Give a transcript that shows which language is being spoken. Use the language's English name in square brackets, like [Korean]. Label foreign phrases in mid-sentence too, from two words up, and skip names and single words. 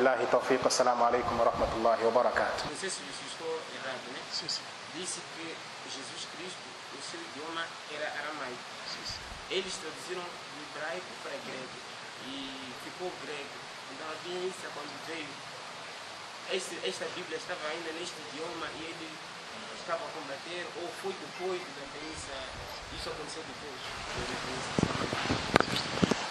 [Arabic] بالله التوفيق، السلام عليكم ورحمة الله وبركاته. [Portuguese] Não sei se estou errado, né? Sim, sim. Disse que Jesus Cristo, o seu idioma era aramaico. Sim, sim. Eles traduziram do hebraico para grego e ficou grego. Então a Bíblia, quando veio, esta Bíblia estava ainda neste idioma e ele estava a combater, ou foi depois da doença, isso aconteceu depois da doença?